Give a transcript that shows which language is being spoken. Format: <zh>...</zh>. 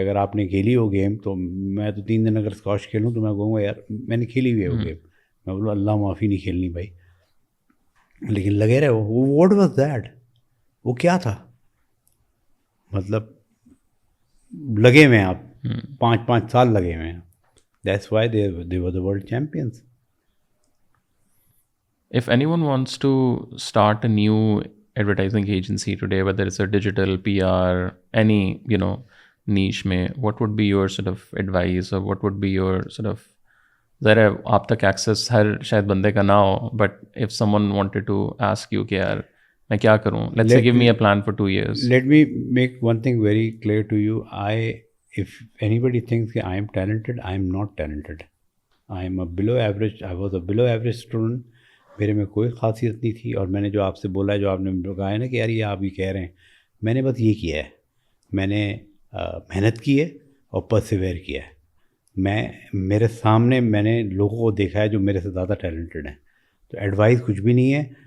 <ur>اگر آپ نے کھیلی ہو گیم, تو میں تو 3 دن اگر اسکواش کھیلوں تو میں کہوں گا یار میں نے کھیلی ہوئی ہے وہ گیم. میں بولوں اللہ معافی نہیں کھیلنی بھائی, لیکن لگے رہے. وہ</ur> <en>what was that,</en> <ur>وہ کیا تھا, مطلب لگے ہوئے ہیں آپ, 5 سال لگے ہوئے ہیں.</ur> <en>That's why they were the world champions. If anyone wants to start a new advertising agency today, whether it's a digital, PR, any, niche mein, what would be your sort of advice, or what would be your sort of,</en> <ur>ذرا آپ تک access ہر شاید بندے کا نہ ہو,</ur> <en>but if someone wanted to ask you</en> <ur>کہ یار میں کیا کروں,</ur> <en>let's say give me a plan for 2 years. Let me make one thing very clear to you. If anybody thinks that I am talented, I am not talented. I am a below average. I was a below average student.</en> <ur>میرے میں کوئی خاصیت نہیں تھی. اور میں نے جو آپ سے بولا ہے, جو آپ نے کہا ہے نا کہ یار یہ آپ یہ کہہ رہے ہیں, میں نے بس یہ کیا ہے. میں نے محنت کی ہے اور پرسیویئر کیا ہے. میرے سامنے میں نے لوگوں کو دیکھا ہے جو میرے سے زیادہ ٹیلنٹڈ ہیں. تو ایڈوائس کچھ بھی نہیں ہے.</ur>